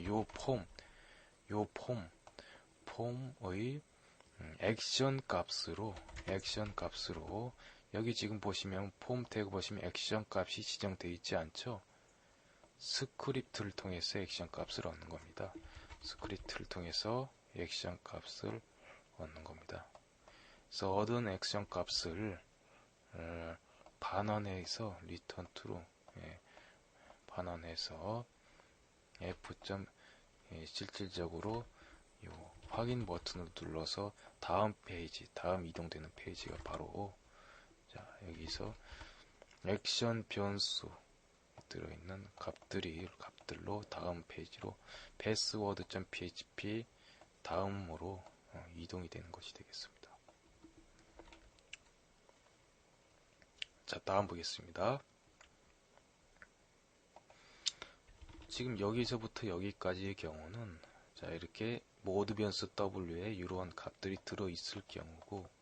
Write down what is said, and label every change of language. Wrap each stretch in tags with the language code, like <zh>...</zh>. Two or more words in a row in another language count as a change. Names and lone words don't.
<ko>요 폼의 액션 값으로 여기 지금 보시면 폼 태그 보시면 액션 값이 지정되어 있지 않죠? 스크립트를 통해서 액션 값을 얻는 겁니다. 스크립트를 통해서 액션 값을 얻는 겁니다. 그래서 얻은 액션 값을 반환해서</ko> <en>return to</en> <ko>로 반환해서 f. 실질적으로 요 확인 버튼을 눌러서 다음 이동되는 페이지가 바로 자 여기서 액션 변수 들어있는 값들로 다음 페이지로 password.php 다음으로 이동이 되는 것이 되겠습니다. 자 다음 보겠습니다. 지금 여기서부터 여기까지의 경우는 자 이렇게 모드 변수 W에 이러한 값들이 들어있을 경우고</ko>